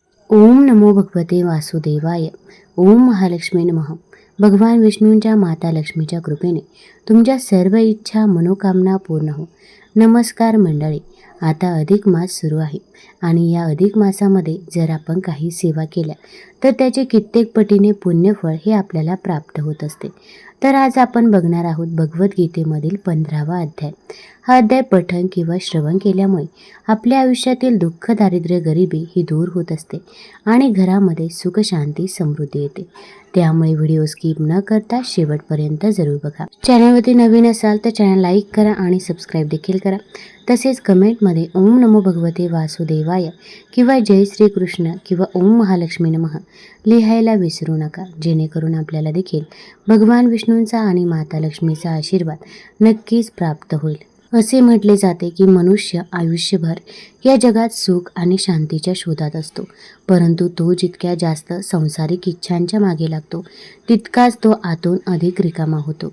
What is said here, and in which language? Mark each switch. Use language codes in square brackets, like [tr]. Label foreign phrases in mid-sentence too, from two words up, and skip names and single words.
[sa] ओम नमो भगवते वासुदेवाय. ओम महालक्ष्मी नमः. [mr] भगवान विष्णूंच्या माता लक्ष्मीच्या कृपेने तुमच्या सर्व इच्छा मनोकामना पूर्ण हो. नमस्कार मंडळी. आता अधिक मास सुरू आहे आणि या अधिक मासामध्ये जर आपण काही सेवा केल्या तर त्याचे कित्येक पटीने पुण्यफळ हे आपल्याला प्राप्त होत असते. तर आज आपण बघणार आहोत भगवद्गीतेमधील 15वा अध्याय. हा अध्याय पठण किंवा श्रवण केल्यामुळे आपल्या आयुष्यातील दुःख, दारिद्र्य, गरिबी ही दूर होत असते आणि घरामध्ये सुख, शांती, समृद्धी येते. त्यामुळे व्हिडिओ स्किप न करता शेवटपर्यंत जरूर बघा. चॅनलवरती नवीन असाल तर चॅनल लाईक करा आणि सबस्क्राईब देखील करा. तसेच कमेंटमध्ये [sa] ओम नमो भगवते वासुदेवाय [mr] किंवा जय श्रीकृष्ण किंवा [sa] ओम महालक्ष्मी नमः [mr] लिहायला विसरू नका, जेणेकरून आपल्याला देखील भगवान विष्णूंचा आणि माता लक्ष्मीचा आशीर्वाद नक्कीच प्राप्त होईल. असे म्हटले जाते की मनुष्य आयुष्यभर या जगात सुख आणि शांतीच्या शोधात असतो, परंतु तो जितक्या जास्त सांसारिक इच्छांच्या मागे लागतो तितकाच तो आतून अधिक रिकामा होतो.